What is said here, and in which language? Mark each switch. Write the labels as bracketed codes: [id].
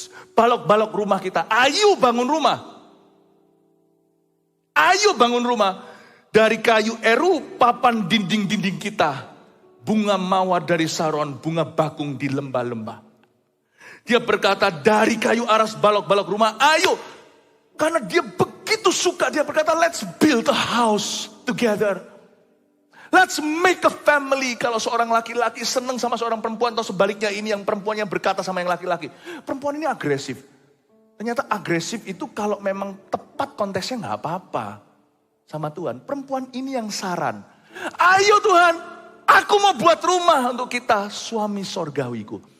[id] Balok-balok rumah kita. Ayo bangun rumah. Ayo bangun rumah. Dari kayu eru papan dinding-dinding kita. Bunga mawar dari Saron. Bunga bakung di lembah-lembah. Dia berkata dari kayu aras balok-balok rumah. Ayo. Karena dia begitu suka. Dia berkata [en] let's build a house together. Let's make a family. [id] Kalau seorang laki-laki senang sama seorang perempuan atau sebaliknya ini yang perempuannya berkata sama yang laki-laki. Perempuan ini agresif. Ternyata agresif itu kalau memang tepat konteksnya gak apa-apa sama Tuhan. Perempuan ini yang saran. Ayo Tuhan, aku mau buat rumah untuk kita suami sorgawiku.